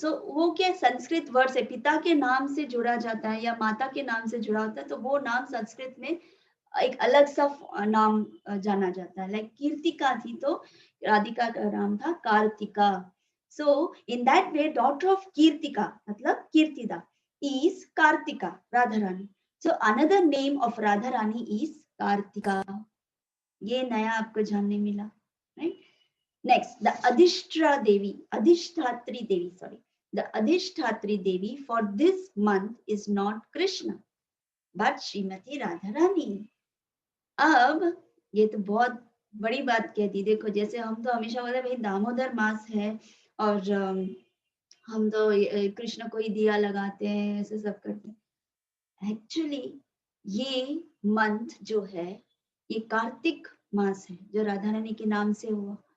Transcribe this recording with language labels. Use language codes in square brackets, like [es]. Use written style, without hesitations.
[hi] So वो क्या Sanskrit word से पिता के नाम से जुड़ा जाता है या माता के नाम से जुड़ा होता है, तो वो नाम संस्कृत में एक अलग सा नाम जाना जाता है। लाइक कीर्तिका थी तो राधिका का नाम था Kartika. [en] So in that way daughter of Kirtika मतलब Kirtida is Kartika, Radha Rani. So another name of Radha Rani is Kartika. [hi] ये नया आपको जानने मिला, right? [en] Next, the Adhishtra Devi, Adhishthatri Devi, sorry. The Adhishthatri Devi for this month is not Krishna, but Srimati Radharani. [hi] अब ये तो बहुत बड़ी बात कह दी। देखो जैसे हम तो हमेशा बोले भाई दामोदर मास है और हम तो कृष्ण को ही दिया लगाते हैं, ऐसे सब करते हैं। एक्चुअली ये मंथ जो है ये कार्तिक मास है, जो राधा रानी के नाम से हुआ।